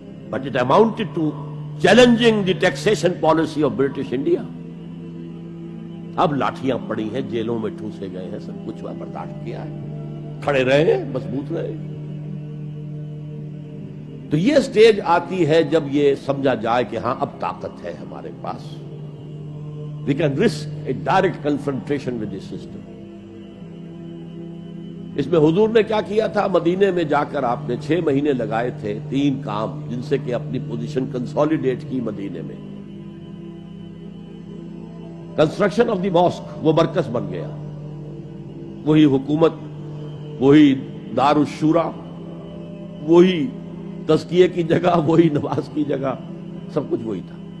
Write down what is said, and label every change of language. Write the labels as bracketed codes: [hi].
[en] But it amounted to challenging the taxation policy of British India. [ur] اب لاٹھیاں پڑی ہیں، جیلوں میں ٹھوسے گئے ہیں، سب کچھ برداشت کیا ہے، کھڑے رہے ہیں، مضبوط رہے. تو یہ سٹیج آتی ہے جب یہ سمجھا جائے کہ ہاں اب طاقت ہے ہمارے پاس. [en] We can risk a direct confrontation with the system. [ur] اس میں حضور نے کیا کیا تھا؟ مدینے میں جا کر آپ نے 6 مہینے لگائے تھے، 3 کام جن سے کہ اپنی پوزیشن کنسالیڈیٹ کی مدینے میں. [en] construction of the mosque, [ur] وہ مرکز بن گیا، وہی حکومت، وہی دار الشورا، وہی تزکیے کی جگہ، وہی نماز کی جگہ، سب کچھ وہی تھا.